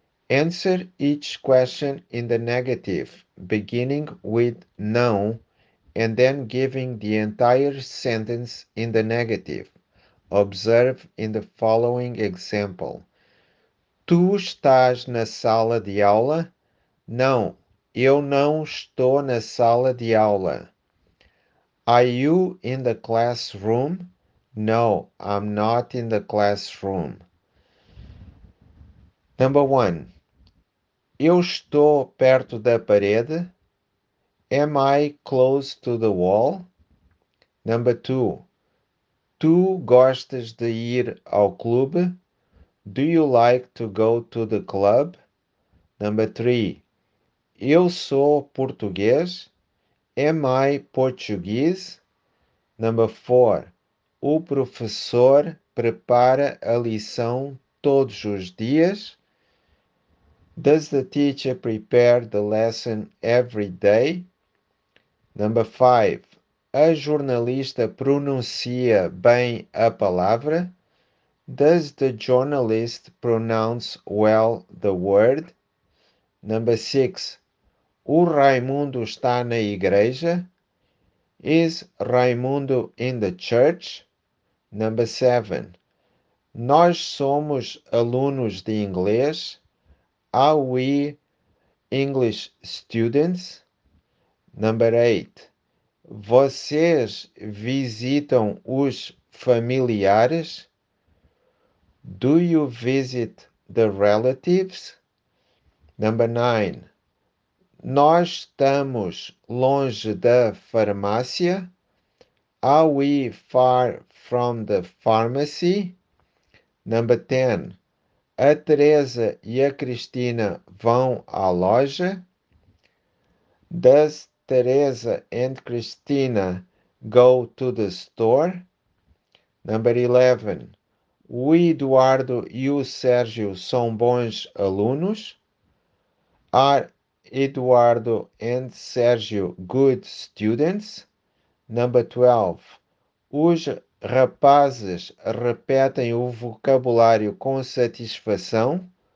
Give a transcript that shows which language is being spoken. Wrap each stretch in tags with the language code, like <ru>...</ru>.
<en>Answer each question in the negative, beginning with no and then giving the entire sentence in the negative. Observe in the following example.</en> <pt>Tu estás na sala de aula? Não, eu não estou na sala de aula.</pt> <en>Are you in the classroom? No, I'm not in the classroom. Number one.</en> <pt>Eu estou perto da parede.</pt> <en>Am I close to the wall? Number two.</en> <pt>Tu gostas de ir ao clube?</pt> <en>Do you like to go to the club? Number three.</en> <pt>Eu sou português.</pt> <en>Am I Portuguese? Number four.</en> <pt>O professor prepara a lição todos os dias?</pt> <en>Does the teacher prepare the lesson every day? Number 5.</en> <pt>A jornalista pronuncia bem a palavra?</pt> <en>Does the journalist pronounce well the word? Number 6.</en> <pt>O Raimundo está na igreja?</pt> <en>Is Raimundo in the church? Number 7.</en> <pt>Nós somos alunos de inglês.</pt> <en>Are we English students? Number 8.</en> <pt>Vocês visitam os familiares?</pt> <en>Do you visit the relatives? Number 9.</en> <pt>Nós estamos longe da farmácia?</pt> <en>Are we far from the pharmacy? Number 10.</en> <pt>A Teresa e a Cristina vão à loja?</pt> <en>Does Teresa and Cristina go to the store? Number 11.</en> <pt>O Eduardo e o Sérgio são bons alunos?</pt> <en>Are Eduardo and Sérgio good students? Number 12.</en> <pt>Os rapazes repetem o vocabulário com satisfação?</pt>